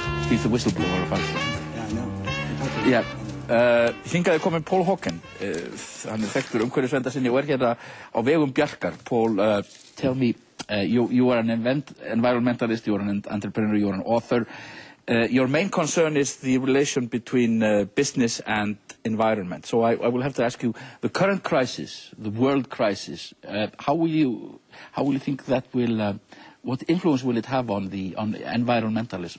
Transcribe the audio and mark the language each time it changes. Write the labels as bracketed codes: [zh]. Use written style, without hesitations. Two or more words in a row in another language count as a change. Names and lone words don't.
[en] He's the whistleblower of Iceland. Yeah, I know. Yeah. [is] Hingað komin Paul Hawken. Hann þekktur umhverfisverndarsinni og hérna á vegum Bjarkar. [en] Paul, tell me, you are an environmentalist, you are an entrepreneur, you are an author. Your main concern is the relation between business and environment. So I will have to ask you, the current crisis, the world crisis, how will you think that will, what influence will it have on environmentalism?